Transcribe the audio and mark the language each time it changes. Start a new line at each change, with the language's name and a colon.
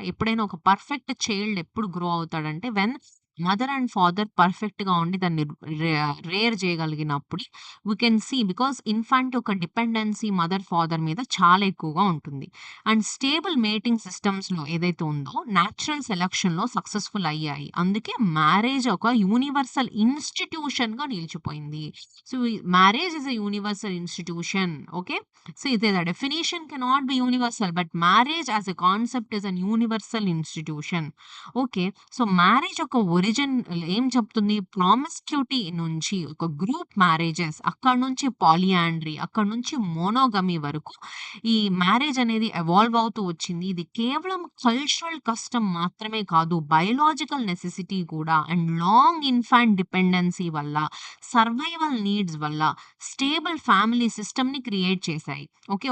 Telugu: ఎప్పుడైనా ఒక perfect child ఎప్పుడు గ్రో అవుతాడంటే మదర్ అండ్ ఫాదర్ పర్ఫెక్ట్‌గా ఉండి దాన్ని rare చేయగలిగినప్పుడు we can see because infant యొక్క డిపెండెన్సీ మదర్, ఫాదర్ మీద చాలా ఎక్కువగా ఉంటుంది. అండ్ స్టేబుల్ మేటింగ్ సిస్టమ్స్‌లో ఏదైతే ఉందో నేచురల్ సెలక్షన్‌లో సక్సెస్‌ఫుల్ అయ్యాయి. అందుకే మ్యారేజ్ ఒక యూనివర్సల్ ఇన్‌స్టిట్యూషన్‌గా నిలిచిపోయింది.
English: So, marriage is a universal institution. Okay. See, the definition cannot be universal, but marriage as a concept is a universal institution. Okay. So, marriage ఒక
Telugu: religion ఏం చెప్తుంది? ప్రామిస్క్యూటీ నుంచి ఒక గ్రూప్ మ్యారేజెస్, అక్కడి నుంచి పాలియాండ్రీ, అక్కడి నుంచి మోనోగమి వరకు ఈ మ్యారేజ్ అనేది ఎవాల్వ్ అవుతూ వచ్చింది. ఇది కేవలం కల్చరల్ కస్టమ్ మాత్రమే కాదు, బయోలాజికల్ నెసెసిటీ కూడా. అండ్ లాంగ్ ఇన్‌ఫాంట్ డిపెండెన్సీ వల్ల, సర్వైవల్ నీడ్స్ వల్ల స్టేబుల్ ఫ్యామిలీ సిస్టమ్‌ని క్రియేట్ చేశాయి. ఓకే.